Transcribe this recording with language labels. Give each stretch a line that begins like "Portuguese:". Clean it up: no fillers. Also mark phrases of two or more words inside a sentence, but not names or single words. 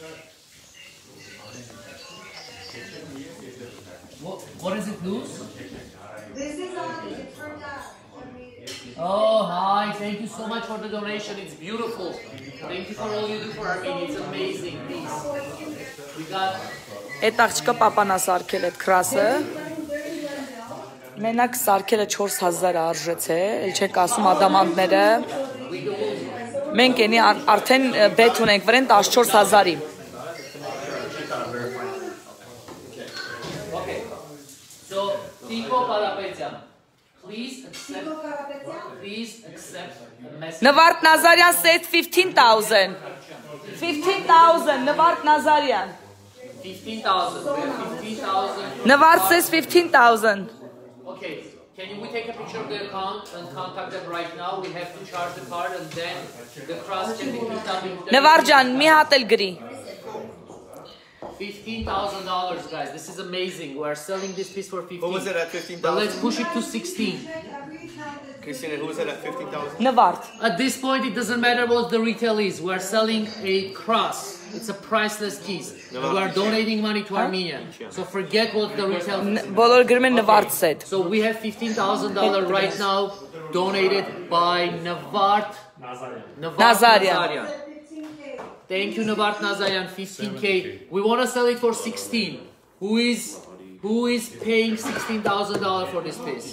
English: What is it, Luz? This is on it for that. Oh, hi. Thank you so much for the donation. It's beautiful. Thank you for all you do for Armenia. It's amazing. Please. We got...
Armenian: Այդ աղջիկը պապանա սարքել այդ քրասը։ Մենակ սարքելը 4,000 արժեց է, էլ չեք ասում ադամանդները։ Մենք ենի արդեն բետ ունենք վրեն 14,000-ի։
English: Okay. So, Tico Karapetyan, please accept the message. Նվարդ Նազարյան said 15,000. 15,000, Նվարդ Նազարյան. 15,000. We have 15,000. Navard says 15,000. Okay. Can we take a picture of the account and contact them right now? We have to charge the card and then the cross can be picked up.
Armenian: Նվարջան, մի հատ էլ գրի.
English: $15,000, guys. This is amazing. We are selling this piece for 15. Who was it at 15,000? But let's push it to 16. Christina, who was it at 15,000? Նվարդ. At this point, it doesn't matter what the retail is. We are selling a cross. It's a priceless piece. We are donating money to Armenia. So forget what the retail is.
Armenian: Բոլոր գրում են Նվարդ said.
English: So we have $15,000 right now donated by Navart Nazarian. Thank you, Navart Nazarian. 15K. We want to sell it for 16. Who is paying $16,000 for this piece?